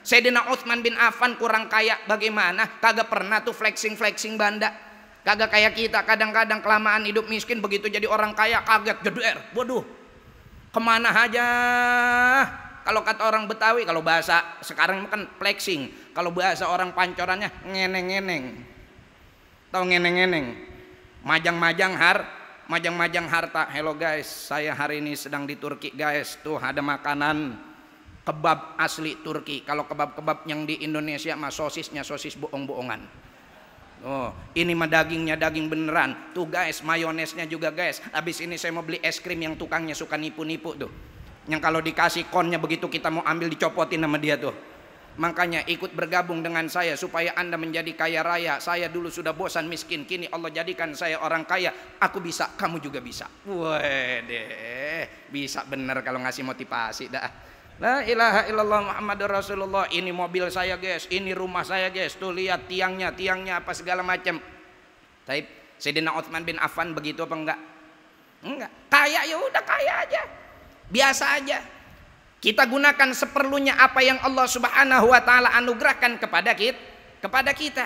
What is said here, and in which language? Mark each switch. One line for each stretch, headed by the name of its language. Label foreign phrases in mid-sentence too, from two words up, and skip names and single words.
Indonesian: Sayyidina Utsman bin Affan kurang kaya bagaimana? Kagak pernah tuh flexing banda. Kagak kayak kita, kadang-kadang kelamaan hidup miskin begitu jadi orang kaya kaget jeder. Waduh, kemana aja? Kalau kata orang Betawi, kalau bahasa sekarang kan flexing. Kalau bahasa orang Pancorannya ngeneng-ngeneng. Tahu ngeneng-ngeneng? Majang-majang harta.
English: Hello guys,
Indonesian: saya hari ini sedang di Turki guys. Tuh ada makanan kebab asli Turki. Kalau kebab-kebab yang di Indonesia mah sosisnya sosis bohong-bohongan. Oh, ini mah dagingnya daging beneran. Tuh guys, mayonesnya juga guys. Habis ini saya mau beli es krim yang tukangnya suka nipu-nipu tuh. Yang kalau dikasih konnya begitu kita mau ambil dicopotin sama dia tuh. Makanya ikut bergabung dengan saya supaya Anda menjadi kaya raya. Saya dulu sudah bosan miskin, kini Allah jadikan saya orang kaya. Aku bisa, kamu juga bisa. Waduh, bisa bener kalau ngasih motivasi dah.
Arabic: لا إله إلا الله محمد رسول الله.
Indonesian: Ini mobil saya guys, ini rumah saya guys. Tuh lihat tiangnya apa segala macam. Taib, Sayyidina Utsman bin Affan begitu apa enggak? Enggak. Kaya ya udah kaya aja. Biasa aja. Kita gunakan seperlunya apa yang Allah
Arabic: سبحانه وتعالى
Indonesian: anugerahkan kepada kita.